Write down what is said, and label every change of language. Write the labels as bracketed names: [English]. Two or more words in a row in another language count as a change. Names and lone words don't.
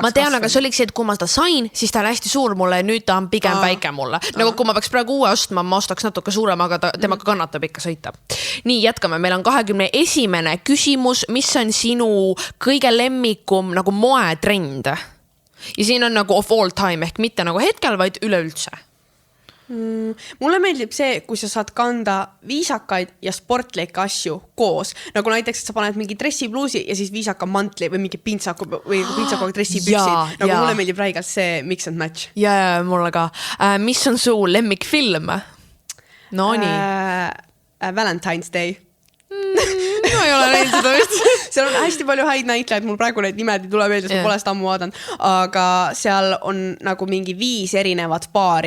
[Estonian] Ma tean, aga see oligi see, et kui ma seda sain, siis ta oli hästi suur mulle ja nüüd ta on pigem väike mulle. Nagu kui ma peaks praegu uue ostma, ma ostaks natuke suurem, aga temaga kannatab ikka sõita. Nii, jätkame, meil on 21. küsimus, mis on sinu kõige lemmikum nagu moetrend? Ja siin on nagu [English] of all time, [Estonian] ehk mitte nagu hetkel, vaid üleüldse. Mulle meeldib see, kui sa saad kanda viisakaid ja sportlikke asju koos. Nagu näiteks, et sa paned mingi dressipluusi ja siis viisaka mantli või mingi pintsaku või pintsaku dressipüksid. Nagu mulle meeldib räigalt see [English] mix and match. [Estonian] Ja mulle ka. Mis on su lemmikfilm? No nii. Valentine's Day. Ma ei ole näinud seda vist. Seal on hästi palju häid näitlejaid, mul praegu neid nimed ei tule meelde, ma pole seda ammu vaadanud, aga seal on nagu mingi 5 erinevat paari